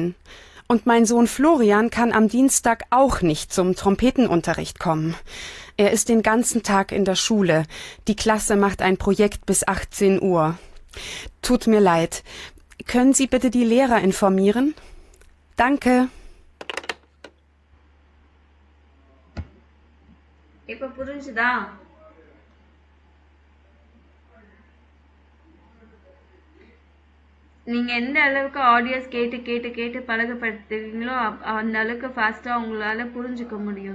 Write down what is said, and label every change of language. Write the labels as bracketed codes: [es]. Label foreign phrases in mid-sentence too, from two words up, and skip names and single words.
[de] Und mein Sohn Florian kann am Dienstag auch nicht zum Trompetenunterricht kommen. Er ist den ganzen Tag in der Schule. Die Klasse macht ein Projekt bis 18 Uhr. Tut mir leid. Können Sie bitte die Lehrer informieren? Danke. [ta] இப்போ புரிஞ்சுதா? நீங்க எந்த அளவுக்கு ஆடியோஸ் கேட்டு கேட்டு கேட்டு பழகப்படுத்துவீங்களோ அந்த அளவுக்கு ஃபாஸ்டா உங்களால புரிஞ்சுக்க முடியும்.